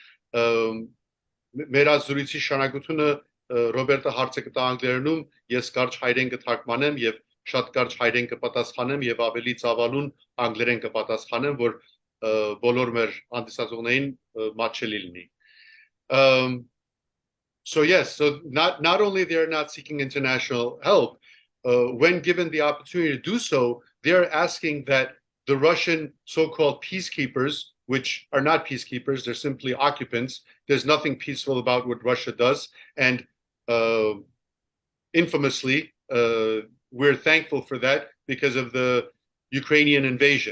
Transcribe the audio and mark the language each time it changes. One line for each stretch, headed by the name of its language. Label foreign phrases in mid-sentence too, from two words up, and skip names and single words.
Armenian: Մեր ազգույցի շարունակությունը Ռոբերտը հարցը կտա անգլերենում, ես կարճ հայերեն կթարգմանեմ եւ շատ կարճ հայերեն կպատասխանեմ եւ ավելի ծավալուն անգլերեն կպատասխանեմ, որ բոլոր մեր հանդիսացողներին մատչելի լինի։
English: So yes, so not only they're not seeking international help, when given the opportunity to do so, they're asking that the Russian so-called peacekeepers, which are not peacekeepers, they're simply occupants. There's nothing peaceful about what Russia does. And infamously, we're thankful for that because of the Ukrainian invasion.